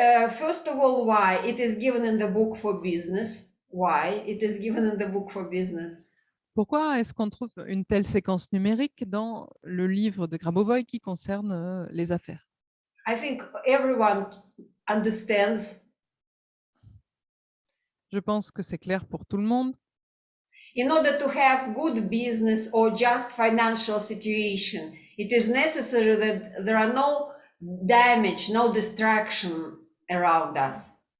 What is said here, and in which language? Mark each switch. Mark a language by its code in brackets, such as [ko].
[en] First of all, why it is given in the book for business? Why it is given in the book for business? [fr] Pourquoi est-ce qu'on trouve une telle séquence numérique dans le livre de Grabovoi qui concerne les affaires? [en] I think everyone understands. [fr] Je pense que c'est clair pour tout le monde. [en] In order to have good business or just financial situation, it is necessary that there are no damage, no destruction around us.